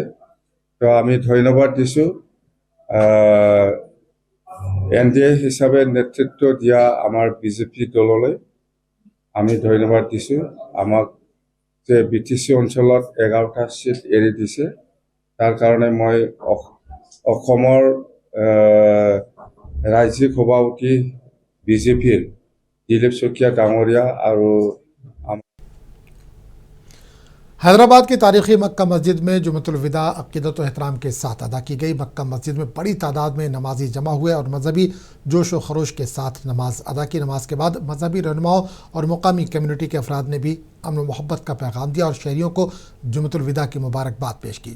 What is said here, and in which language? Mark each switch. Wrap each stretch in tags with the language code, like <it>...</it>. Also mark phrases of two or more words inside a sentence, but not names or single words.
<as>তো আমি ধন্যবাদ দিছোঁ NDA হিচাপে নেতৃত্ব দিয়া আমাৰ বিজেপি দললৈ আমি ধন্যবাদ দিছোঁ। আমাক যে BTC অঞ্চলত 11টা সিট এৰি দিছে তাৰ কাৰণে মই অসমৰ ৰাজ্যিক সভাপতি বিজেপিৰ দিলীপ শইকীয়া ডাঙৰীয়া আৰু</as> <ur>حیدرآباد کی تاریخی مکہ مسجد میں جمعۃ الوداع عقیدت و احترام کے ساتھ ادا کی گئی. مکہ مسجد میں بڑی تعداد میں نمازی جمع ہوئے اور مذہبی جوش و خروش کے ساتھ نماز ادا کی. نماز کے بعد مذہبی رہنماؤں اور مقامی کمیونٹی کے افراد نے بھی امن محبت کا پیغام دیا اور شہریوں کو جمعۃ الوداع کی مبارکباد پیش کی.</ur>